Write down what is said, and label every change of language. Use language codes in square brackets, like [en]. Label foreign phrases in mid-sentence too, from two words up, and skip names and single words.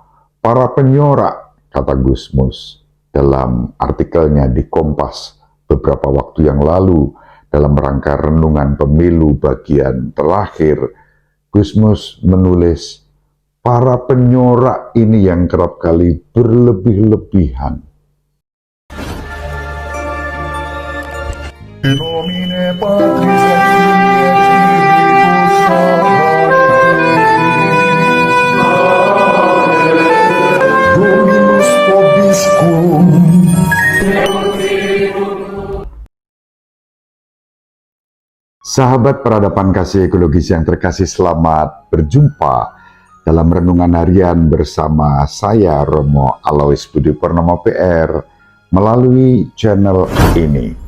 [id] Para penyorak, kata Gus Mus dalam artikelnya di Kompas beberapa waktu yang lalu dalam rangka renungan pemilu bagian terakhir, Gus Mus menulis, para penyorak ini yang kerap kali berlebih-lebihan. [la] In nomine Patris et Filii et Spiritus Sancti. Dominus vobiscum. [id] Sahabat peradaban kasih ekologis yang terkasih, selamat berjumpa dalam renungan harian bersama saya Romo Alois Budi Purnomo PR melalui channel ini.